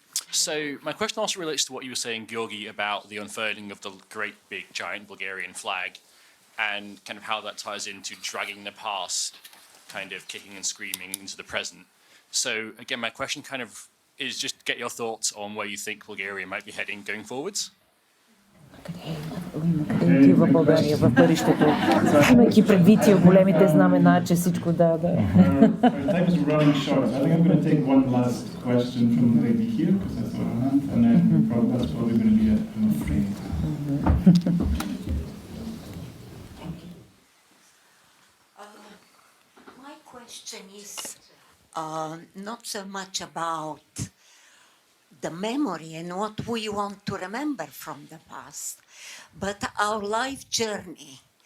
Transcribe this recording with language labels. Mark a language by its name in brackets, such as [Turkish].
[English] So my question also relates to what you were saying, Georgi, about the unfurling of the great big giant Bulgarian flag and kind of how that ties into dragging the past, kind of kicking and screaming into the present. So again, my question kind of is just to get your thoughts on where you think Bulgaria might be heading going forwards. [Bulgarian] Къде отива България в бъдещето, имайки предвид и големите знамена, че всичко [English] Our time is running short. I think I'm going to take one last question from the lady here, because I saw her hand, and then that's probably going to be it, I'm afraid. My question is not so much about the memory and what we want to remember from the past, but our life journey.